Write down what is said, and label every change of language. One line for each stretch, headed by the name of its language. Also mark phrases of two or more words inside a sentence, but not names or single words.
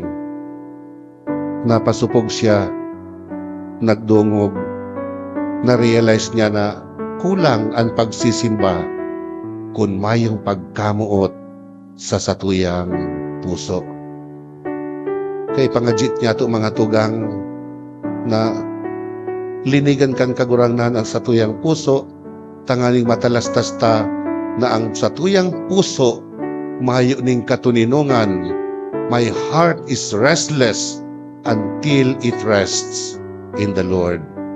Bikol: Napasupog siya, nagdungog, na-realize niya na kulang ang pagsisimba kung mayong pagkamuot sa satuyang puso. Kay pangajit niya ito mga tugang na linigan kan kagurangnan ang satuyang puso, tangaling matalastas ta na ang satuyang puso mayo ning katuninungan.
English: My heart is restless until it rests in the Lord.